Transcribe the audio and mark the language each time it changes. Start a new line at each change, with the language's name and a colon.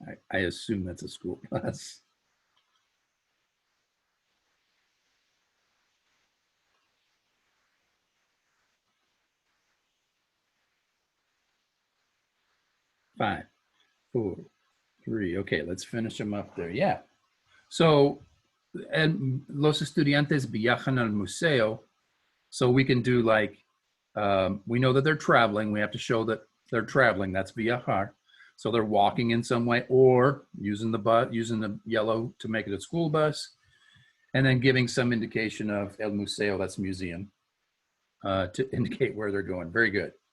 English: I assume that's a school bus. Five, four, three. Okay, let's finish them up there. Yeah. So, and
Spanish: los estudiantes viajan al museo.
English: So we can do like, we know that they're traveling. We have to show that they're traveling. That's viajar. So they're walking in some way or using the yellow to make it a school bus. And then giving some indication of
Spanish: el museo,
English: that's museum, to indicate where they're going. Very good.